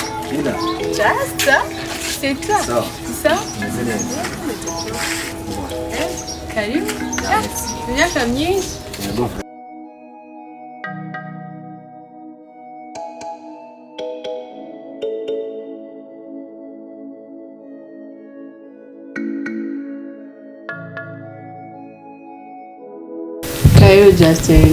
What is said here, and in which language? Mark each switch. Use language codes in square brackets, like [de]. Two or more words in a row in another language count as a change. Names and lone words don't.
[en] Nina. Just, [fr] c'est toi. [sw] Sawa. [fr] Ça? Zile. [sw] Karibu. Miaka myinshi. [rn] Yego. [sw] Karibu Justin.